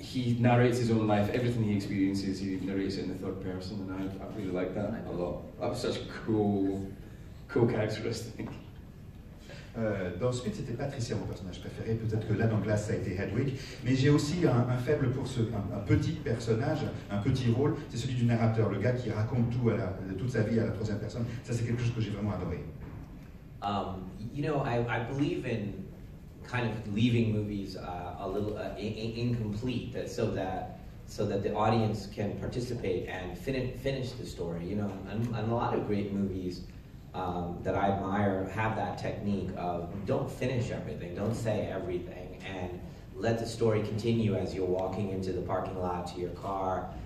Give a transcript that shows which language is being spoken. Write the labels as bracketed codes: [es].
[en] He narrates his own life. Everything he experiences, he narrates it in the third person, and I really like that a lot. That was such a cool characteristic. [fr] Dans Split, c'était Patricia, mon personnage préféré. Peut-être que là, dans Glass, ça a été Hedwig. Mais j'ai aussi un faible pour un petit personnage, un petit rôle. C'est celui du narrateur, le gars qui raconte toute sa vie à la troisième personne. Ça, c'est quelque chose que j'ai vraiment adoré. [en] You know, I believe in kind of leaving movies a little incomplete, so that the audience can participate and finish the story. You know, and a lot of great movies that I admire have that technique of don't finish everything, don't say everything, and let the story continue as you're walking into the parking lot to your car.